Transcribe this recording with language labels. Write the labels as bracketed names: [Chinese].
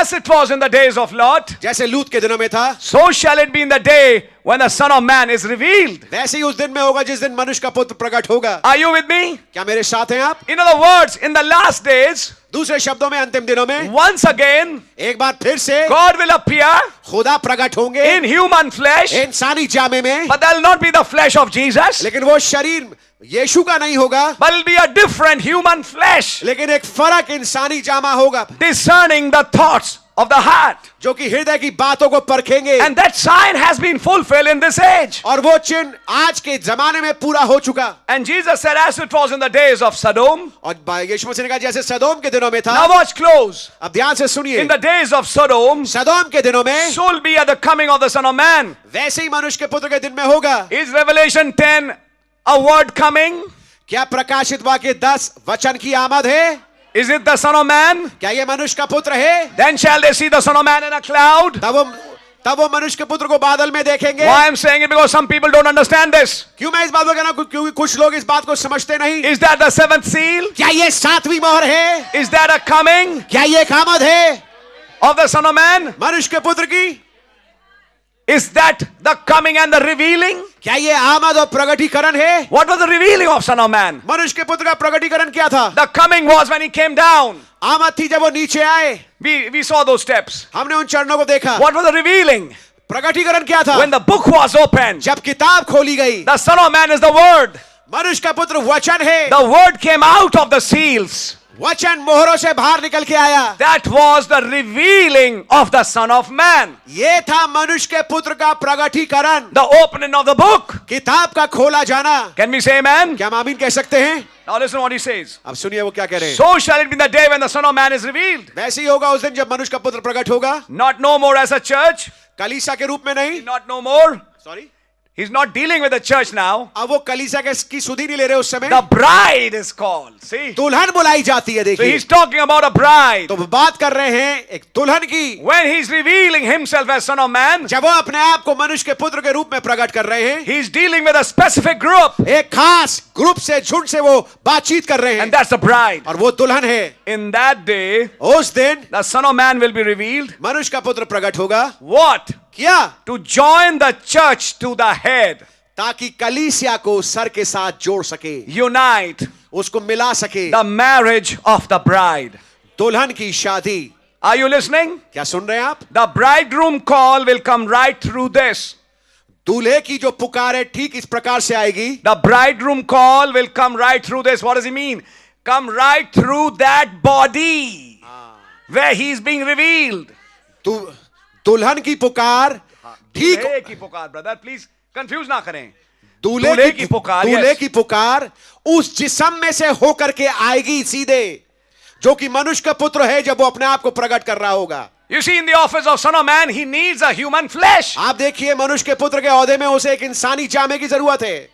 [English] As it was in the days of Lot, [Hindi] जैसे लूत के दिनों में था, [English] so shall it be in the day when the Son of Man is revealed. [Hindi] वैसे ही उस दिन में होगा जिस दिन मनुष्य का पुत्र प्रकट होगा. [English] Are you with me? [Hindi] क्या मेरे साथ हैं आप? [English] In other words, in the last days, [Hindi] दूसरे शब्दों में अंतिम दिनों में [English] once again, [Hindi] एक बार फिर से [English] God will appear [Hindi] खुदा प्रकट होंगे [English] in human flesh, [Hindi] इंसानी जामे में. [English] but that will not be the flesh of Jesus, [Hindi] लेकिन वो शरीर यीशु का नहीं होगा. [English] but it will be a different human flesh, [Hindi] लेकिन एक फर्क इंसानी जामा होगा. [English] discerning the thoughts of the heart. [Hindi] जो कि हृदय की बातों को परखेंगे। [English] And that sign has been fulfilled in this age. [Hindi] और वो चिन्ह आज के जमाने में पूरा हो चुका। [English] And Jesus said, as it was in the days of Sodom. [Hindi] और यीशु मसीह ने कहा जैसे सदोम के दिनों में था। [English] Now watch close. [Hindi] अब ध्यान से सुनिए। [English] In the days of Sodom, [Hindi] सदोम के दिनों में [English] so will be at the coming of the Son of Man. [Hindi] वैसे ही मनुष्य के पुत्र के दिन में होगा। [English] Is Revelation 10 a word coming? [Hindi] क्या प्रकाशित वाक्य 10 वचन की आमद है? [English] Is it the Son of Man? [Hindi] क्या ये मनुष्य का पुत्र है? [English] Then shall they see the Son of Man in a cloud? [Hindi] तब वो मनुष्य के पुत्र को बादल में देखेंगे। [English] Why I'm saying it? Because some people don't understand this. [Hindi] क्यों मैं इस बात को कह रहा हूं? क्योंकि कुछ लोग इस बात को समझते नहीं। [English] Is that the seventh seal? [Hindi] क्या ये 7वीं मोहर है? [English] Is that a coming [Hindi] क्या ये एक आमद है [English] of the Son of Man? [Hindi] मनुष्य के पुत्र की? [English] Is that the coming and the revealing? [Hindi] क्या ये आमद और प्रगटीकरण है? [English] What was the revealing of Son of Man? [Hindi] मनुष्य के पुत्र का प्रगटीकरण क्या था? [English] The coming was when he came down. [Hindi] आमद थी जब वो नीचे आए। [English] We saw those steps. [Hindi] हमने उन चरणों को देखा। [English] What was the revealing? [Hindi] प्रगटीकरण क्या था? [English] When the book was opened. [Hindi] जब किताब खोली गई। [English] The Son of Man is the Word. [Hindi] मनुष्य का पुत्र वचन है। [English] The Word came out of the seals. [Hindi] वचन मोहरों से बाहर निकल के आया। [English] That was the revealing of the Son of Man. [Hindi] ये था मनुष्य के पुत्र का प्रगटीकरण। [English] The opening of the book. [Hindi] किताब का खोला जाना। [English] Can we say amen? [Hindi] क्या हम आमीन कह सकते हैं? [English] Now listen what he says. [Hindi] अब सुनिए वो क्या कह रहे हैं। [English] So shall it be in the day when the Son of Man is revealed. [Hindi] वैसे ही होगा उस दिन जब मनुष्य का पुत्र प्रकट होगा। [English] Not no more as a church. [Hindi] कलीसिया के रूप में नहीं। [English] Not no more. Sorry. He's not dealing with the church now. [Hindi] अब वो कलीसिया की सुधि नहीं ले रहे उस समय। [English] The bride is called. See? [Hindi] दुल्हन बुलाई जाती है [English] So [Hindi] देखिए। [English] he's talking about a bride. [Hindi] तो बात कर रहे हैं एक दुल्हन की। [English] When he's revealing himself as Son of Man, [Hindi] जब वो अपने आप को मनुष्य के पुत्र के रूप में प्रकट कर रहे हैं। [English] he's dealing with a specific group. [Hindi] एक खास ग्रुप से झुंड से वो बातचीत कर रहे हैं। [English] And that's the bride. [Hindi] और वो दुल्हन है। [English] In that day, [Hindi] उस दिन [English] the Son of Man will be revealed. [Hindi] मनुष्य का पुत्र प्रकट होगा। [English] What? [Hindi] क्या? [English] To join the church to the head. [Hindi] ताकि कलीसिया को सर के साथ जोड़ सके। [English] Unite. [Hindi] उसको मिला सके। [English] The marriage of the bride. [Hindi] दुल्हन की शादी। [English] Are you listening? [Hindi] क्या सुन रहे हैं आप? [English] The bridegroom call will come right through this. [Hindi] दूल्हे की जो पुकार है ठीक इस प्रकार से आएगी। [English] The bridegroom call will come right through this. What does he mean? Come right through that body where he is being revealed. [Hindi] दुल्हन की पुकार ठीक दूल्हे की पुकार, [English] brother, please [Hindi] confuse ना करें। दूल्हे की पुकार, दूल्हे [English] yes. [Hindi] की पुकार उस जिस्म में से होकर के आएगी सीधे, जो कि मनुष्य का पुत्र है जब वो अपने आप को प्रकट कर रहा होगा। [English] You see, in the office of Son of Man, he needs a human flesh. [Hindi] आप देखिए मनुष्य के पुत्र के औहदे में उसे एक इंसानी जामे की जरूरत है।